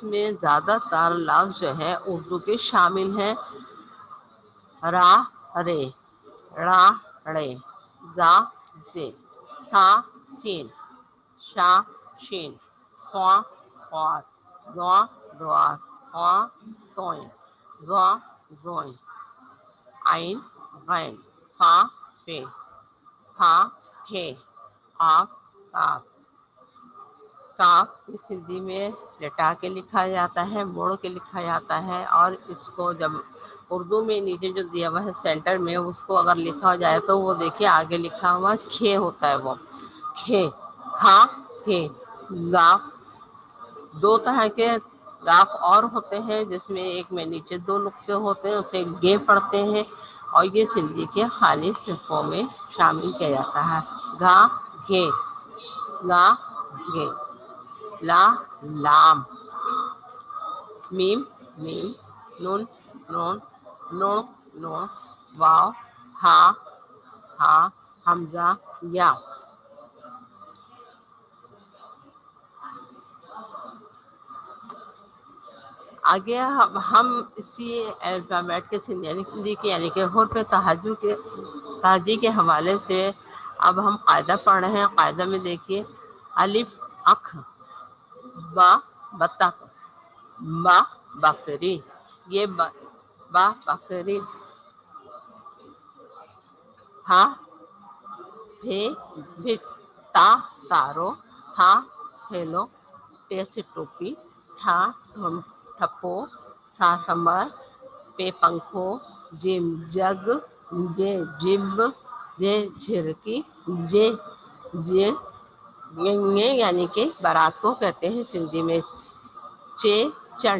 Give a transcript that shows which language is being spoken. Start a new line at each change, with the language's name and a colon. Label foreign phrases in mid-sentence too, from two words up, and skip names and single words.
Urdu: میں زیادہ تر لفظ جو ہے اردو کے شامل ہیں، را رے، ڑا ڑے، زا زے، ثا سین، شا شین، صا صاد، ضا ضاد، طا طوئیں، ظا ظوئیں، عین غین، فا فے، پھا پھے، قاف کاف۔ کاف سندھی میں لٹا کے لکھا جاتا ہے، موڑ کے لکھا جاتا ہے، اور اس کو جب اردو میں نیچے جو دیا ہوا ہے سینٹر میں، اس کو اگر لکھا جائے تو وہ دیکھیے آگے لکھا ہوا کھے ہوتا ہے، وہ کھے، کھا کھے۔ گاف 2 طرح کے گاف اور ہوتے ہیں، جس میں ایک میں نیچے 2 نقطے ہوتے ہیں، اسے گے پڑھتے ہیں، اور یہ سندھی کے خالص حروفوں میں شامل کیا جاتا ہے، گا گھے، گا گے، لا لام، میم میم، نون نون، نو نو، واو، ہا ہا، حمزہ یا۔ آگے ہم اسی الفابیٹ کے سندھی کے یعنی کہ حروف تہجی کے حوالے سے اب ہم قاعدہ پڑھ رہے ہیں۔ قاعدہ میں دیکھیے، الف اکھ، با بطخ، با بکری، یہ با بکری، ہا پھے بھت، تا تارو، تھا تھیلو، ٹے سے ٹوپی، ٹھا ٹھپو، سا سمر، پے پنکھو، جیم جگ، جے جب، جے جھرکی، جے جے، یعنی کہ بارات کو کہتے ہیں سندھی میں، چے چنڈ۔